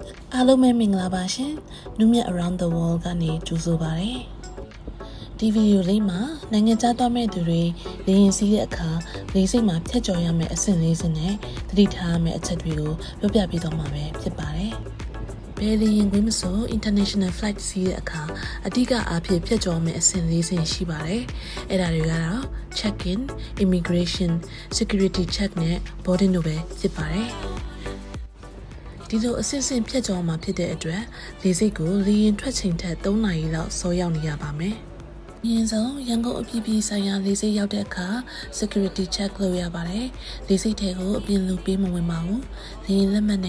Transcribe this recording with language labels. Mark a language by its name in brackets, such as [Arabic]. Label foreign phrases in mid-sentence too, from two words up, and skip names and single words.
[Burmese] အားလုံးပဲမင်္ဂလာပါရှင်။နုမြတ် [English] around the world [Burmese] ကနေကြိုဆိုပါရစေ။ဒီဗီဒီယိုလေးမှာနိုင်ငံခြားသွားမဲ့သူတွေလေယာဉ်စီးတဲ့အခါလေဆိပ်မှာဖြတ်ကျော်ရမယ့်အဆင့်လေးစနဲ့သတိထားရမယ့်အချက်တွေကိုပြောပြပေးသွားမှာပဲဖြစ်ပါတယ်။ဘယ်လေယာဉ်ကွင်းမဆို [English] international flight [Burmese] စီးတဲ့အခါအဓိက အားဖြင့်ဖြတ်ကျော်မယ့်အဆင့်လေးစရှိပါတယ်။အဲ့ဒါတွေကတော့ [English] check-in, immigration, security check [Burmese] နဲ့ boarding တို့ပဲဖြစ်ပါတယ်။ဒီလိုအစစ်အဆင့်ဖြတ်ကျော်မှာဖြစ်တဲ့အတွက်လေဆိပ်ကိုလေယာဉ်ထွက်ချိန်ထက်3နာရီလောက်စောရောက် နေရပါမယ်။အရင်ဆုံးရန်ကုန်အပြည်ပြည်ဆိုင်ရာလေဆိပ်ရောက်တဲ့အခါ [English] security check [Burmese] လုပ်ရပါတယ်။လေဆိပ်ထဲကိုအပြင်လူပေးမဝင်ပါဘူး။လေယာဉ်လက်မှတ်